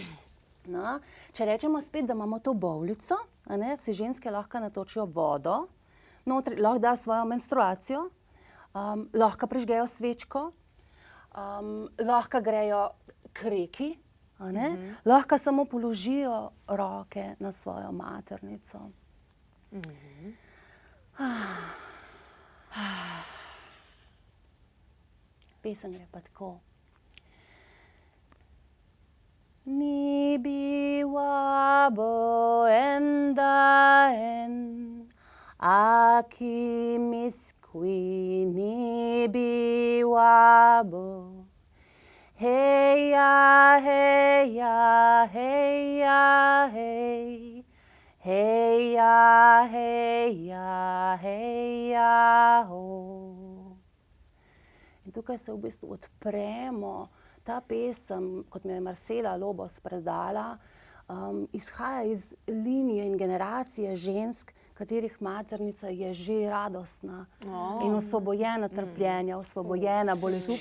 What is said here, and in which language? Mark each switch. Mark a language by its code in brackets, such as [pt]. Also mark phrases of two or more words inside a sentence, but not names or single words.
[sl] No, če rečemo spet, da imamo to bovlico, a ne, si ženske lahko natočijo vodo, notri lahko da svojo menstruacijo, lahko prižgejo svečko, lahko grejo k reki, a ne, lahko samo položijo roke na svojo maternico. Pesem gre pa tako. [oj] Nibi wabo endaen, aki miskwi nibi wabo. Heya, heya, heya, hey. Heya, heya, heya, ho. [sl] In tukaj se v bistvu odpremo. Ta pesem, kot mi je Marcela Lobos predala, izhaja iz linije in generacije žensk, katerih maternica je že radostna in osvobojena trpljenja, osvobojena bolečin.